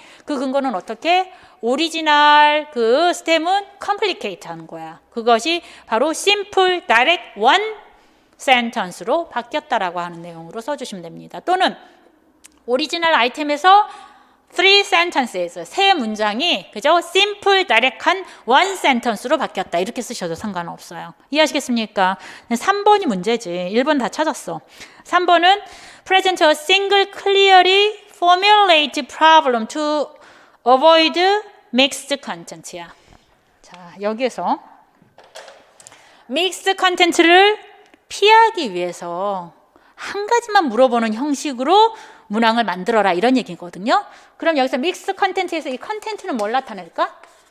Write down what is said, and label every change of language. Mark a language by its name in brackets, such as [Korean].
[Korean] 그 근거는 어떻게? 오리지널 그 스템은 complicate 하는 거야. 그것이 바로 simple, direct, one sentence로 바뀌었다라고 하는 내용으로 써주시면 됩니다. 또는 오리지널 아이템에서 three sentences, 세 문장이 그죠? simple, direct한 one sentence로 바뀌었다. 이렇게 쓰셔도 상관없어요. 이해하시겠습니까? 3번이 문제지. 1번 다 찾았어. 3번은 [English] present a single clearly formulated problem to avoid mixed content야. [Korean] 자, 여기에서 mixed content를 피하기 위해서 한 가지만 물어보는 형식으로 문항을 만들어라 이런 얘기거든요. 그럼 여기서 mixed content에서 이 content는 뭘 나타낼까?